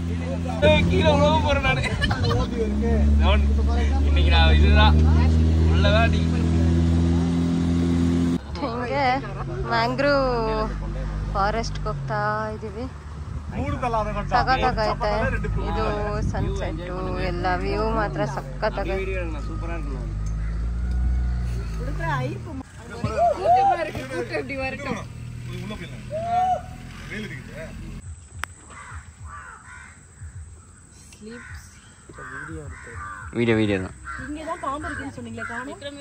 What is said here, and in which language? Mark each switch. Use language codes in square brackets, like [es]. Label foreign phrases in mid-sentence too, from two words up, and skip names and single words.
[kn] ಹಿಂಗೆ [en] mangrove forest [kn] ಹೋಗ್ತಾ ಇದೀವಿ. ಸಖತ್ತಾಗೈತೆ ಇದು ಸನ್ಸೆಟ್ಟು ಎಲ್ಲ ವ್ಯೂ ಮಾತ್ರ ಸಖತ್ತಾಗೈತೆ. [ta] வீடியோ வீடியோ தான். இங்க தான் பாம்பு இருக்குன்னு சொன்னீங்களே காணோம்.